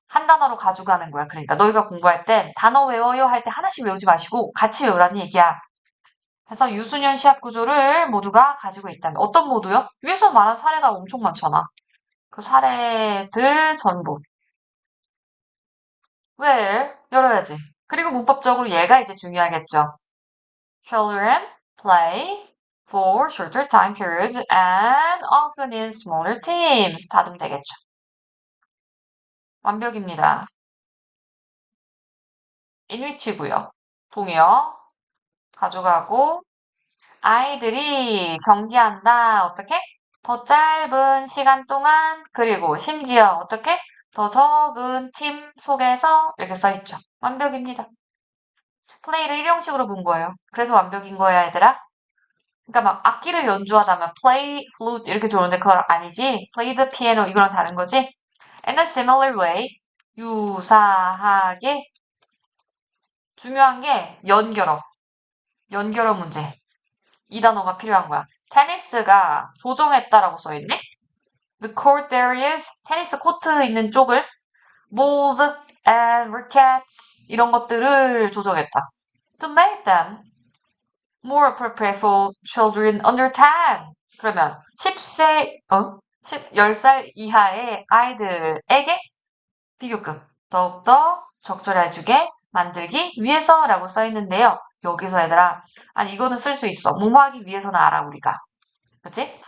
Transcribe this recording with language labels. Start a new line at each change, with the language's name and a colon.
Korean: 한 단어로 가져가는 거야. 그러니까 너희가 공부할 때 단어 외워요 할 때 하나씩 외우지 마시고 같이 외우라는 얘기야. 그래서 유소년 시합 구조를 모두가 가지고 있다면 어떤 모두요? 위에서 말한 사례가 엄청 많잖아. 그 사례들 전부. 왜? 열어야지. 그리고 문법적으로 얘가 이제 중요하겠죠.
English: Children play for shorter time periods and often in smaller teams.
Korean: 닫으면 되겠죠. 완벽입니다. 인위치고요. 동요 가져가고 아이들이 경기한다. 어떻게? 더 짧은 시간 동안 그리고 심지어 어떻게? 더 적은 팀 속에서 이렇게 써있죠. 완벽입니다. 플레이를 일형식으로 본 거예요. 그래서 완벽인 거야, 얘들아. 그러니까 막 악기를 연주하다면
English: play, flute
Korean: 이렇게 들어오는데 그건 아니지.
English: play the piano
Korean: 이거랑 다른 거지.
English: In a similar way,
Korean: 유사하게 중요한 게 연결어 문제. 이 단어가 필요한 거야. 테니스가 조정했다라고 써있네?
English: The court areas,
Korean: 테니스 코트 있는 쪽을
English: balls and rackets
Korean: 이런 것들을 조정했다.
English: To make them more appropriate for children under 10.
Korean: 그러면 10살 이하의 아이들에게 비교급 더욱더 적절해지게 만들기 위해서라고 써 있는데요. 여기서 얘들아, 아니 이거는 쓸 수 있어. 뭐 하기 위해서는 알아 우리가. 그치?